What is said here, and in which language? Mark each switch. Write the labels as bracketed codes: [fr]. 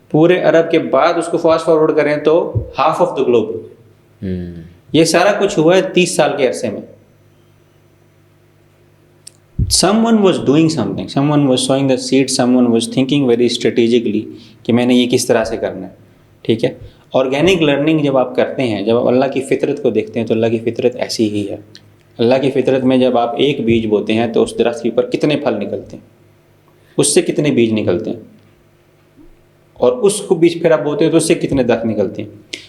[ur] پورے عرب کے بعد اس کو فاسٹ فارورڈ کریں تو ہاف آف دا گلوب. یہ سارا کچھ ہوا ہے 30 سال کے عرصے میں. [en] Someone was doing something, someone was sowing the seed, someone was thinking very strategically [ur] کہ میں نے یہ کس طرح سے کرنا ہے. ٹھیک ہے، آرگینک لرننگ جب آپ کرتے ہیں، جب آپ اللہ کی فطرت کو دیکھتے ہیں تو اللہ کی فطرت ایسی ہی ہے. اللہ کی فطرت میں جب آپ ایک بیج بوتے ہیں تو اس درخت کے اوپر کتنے پھل نکلتے ہیں، اس سے کتنے بیج نکلتے ہیں، اور اس کو بیج پھر آپ بوتے ہیں تو اس سے کتنے درخت نکلتے ہیں.